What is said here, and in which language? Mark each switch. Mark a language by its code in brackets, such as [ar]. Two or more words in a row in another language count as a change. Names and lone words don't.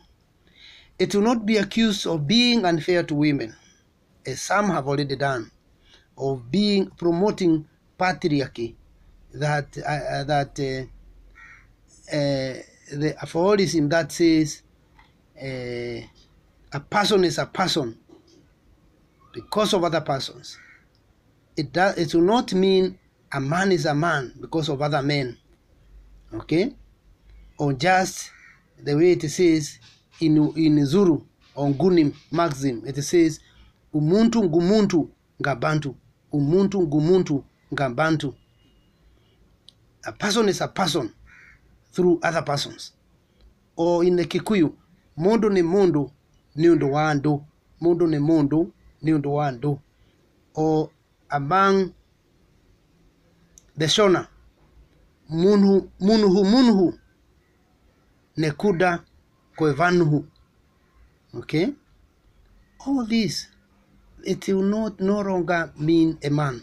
[en] It will not be accused of being unfair to women, as some have already done, of being promoting patriarchy, that the aphorism that says a person is a person because of other persons. It will not mean a man is a man because of other men, okay? Or just the way it says in Zulu or Ngunim Maxim, it says [zu] umuntu ngumuntu ngabantu, umuntu ngumuntu ngabantu. [en] A person is a person through other persons. Or in the Kikuyu, [ki] mundu ni mundu ni undu wandu, mundu ni mundu ni undu wandu. [en] Or among the Shona, [sn] munhu nekuda kwevanuhu. [en] Okay? All this, it will no longer mean a man.